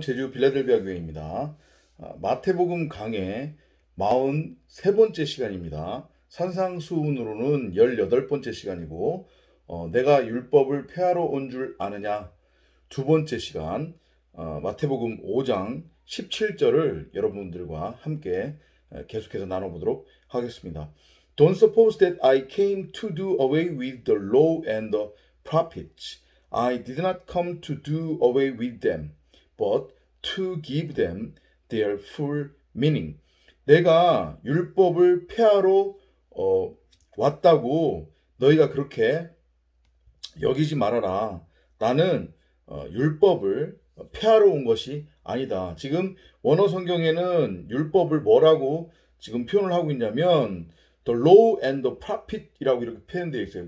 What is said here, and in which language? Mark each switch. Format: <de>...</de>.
<ko>제주 빌라델비아 교회입니다. 마태복음 강의 43번째 시간입니다. 산상수훈으로는 18번째 시간이고 내가 율법을 폐하러 온 줄 아느냐 두 번째 시간, 마태복음 5장 17절을 여러분들과 함께 계속해서 나눠보도록 하겠습니다.</ko> <en>Don't suppose that I came to do away with the law and the prophets. I did not come to do away with them, but to give them their full meaning.</en> <ko>내가 율법을 폐하러 왔다고 너희가 그렇게 여기지 말아라. 나는 율법을 폐하러 온 것이 아니다. 지금 원어 성경에는 율법을 뭐라고 지금 표현을 하고 있냐면</ko> <en>The law and the prophet</en> <ko>이라고 이렇게 표현되어 있어요.</ko>